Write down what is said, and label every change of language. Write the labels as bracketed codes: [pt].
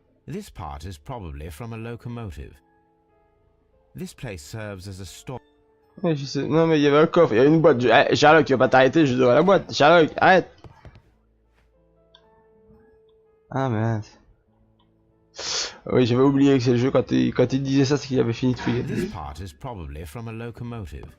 [en] This part is probably from a locomotive. This place serves as a store. [fr] Ouais, je sais. Non, mais il y avait un coffre, il y avait une boîte. Sherlock, tu vas pas t'arrêter juste devant la boîte. Sherlock, arrête. Ah mince. Oui, j'avais oublié que c'est le jeu quand il disait ça, c'est qu'il avait fini de fouiller. [en] This part is probably from a locomotive.